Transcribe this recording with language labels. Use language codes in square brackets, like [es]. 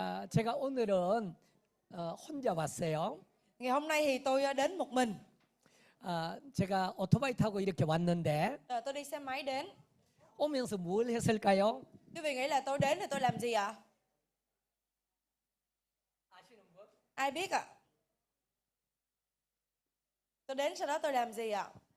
[ko] 제가 오늘은 혼자 왔어요. [vi] Ngày hôm nay thì tôi đến một mình. [ko] 제가 오토바이 타고 이렇게 왔는데 [vi] Tôi đi xe máy đến. [ko] 오면서 뭘 했을까요? [vi] Quý vị nghĩ là tôi đến thì tôi làm gì ạ? Ai biết ạ? Tôi đến sau đó tôi làm gì ạ?